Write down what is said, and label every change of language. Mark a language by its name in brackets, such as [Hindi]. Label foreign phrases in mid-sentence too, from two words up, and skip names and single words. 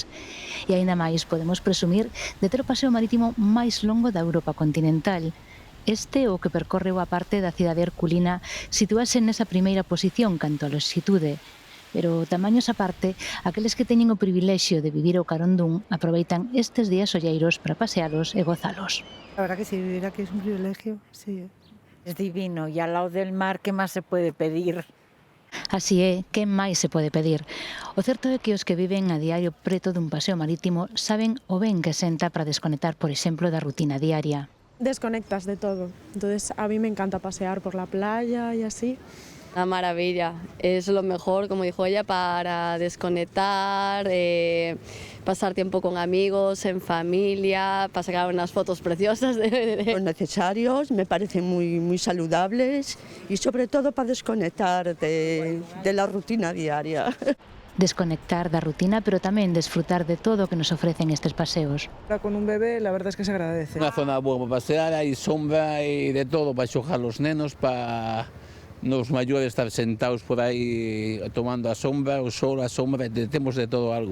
[Galician] E aínda máis podemos presumir de ter o paseo marítimo máis longo da Europa continental. Este, o que percorre boa parte da cidade herculina, sitúase nesa primeira posición canto a longitude. Pero, tamaños aparte, aqueles que teñen o privilexio de vivir ao carón dun aproveitan estes días olleiros para pasealos e gozalos. [Spanish] La verdad que sí, vivir aquí es un privilegio, sí. Es divino, y al lado del mar, ¿qué más se puede pedir? [Galician] Así é, que máis se pode pedir? O certo é que os que viven a diario preto dun paseo marítimo saben o ben que senta para desconectar, por exemplo, da rutina diaria. [Spanish] Desconectas de todo, entonces a mí me encanta pasear por la playa y así. Una maravilla, es lo mejor, como dijo ella, para desconectar, pasar tiempo con amigos, en familia, para sacar unas fotos preciosas. Son necesarios, me parecen muy saludables y sobre todo para desconectar de la rutina diaria. [Galician] Desconectar da rutina, pero tamén desfrutar de todo o que nos ofrecen estes paseos. [Spanish] Con un bebé, la verdad es que se agradece. [Galician] Una zona boa para pasear, hai sombra e de todo para xogar los nenos, para nos maiores estar sentados por aí tomando a sombra, o sol, a sombra, temos de todo algo.